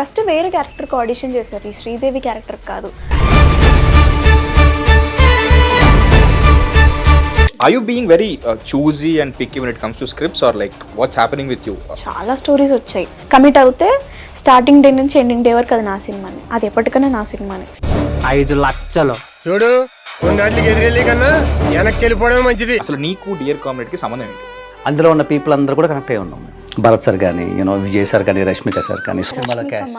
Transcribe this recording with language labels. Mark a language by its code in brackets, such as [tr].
[te] First వేరే character కి audition చేశారు, ఈ శ్రీదేవి క్యారెక్టర్ కాదు. [en] Are you being very choosy and picky when it comes to scripts, or like what's happening with you? [te] చాలా stories వచ్చాయి. Commit అవుతే స్టార్టింగ్ డే నుంచి ఎండింగ్ డే వరకు అది నా సినిమానే, అది ఎప్పటికైనా నా సినిమానే. 5 లక్షలు చూడు, కొన్నాటికి ఎదురెళ్ళి కన్నా వెనక్కి వెళ్ళిపోవడమే మంచిది. అసలు నీకు డియర్ కామ్రేడ్ కి సంబంధం ఏంటి? అందులో ఉన్న పీపుల్ అందరూ కూడా కనెక్ట్ అయి ఉన్నాం. భరత్ సార్ కానీ, విజయ్ సార్ కానీ, రష్మిక సార్ కానీ, సినిమాలో క్యాస్ట్.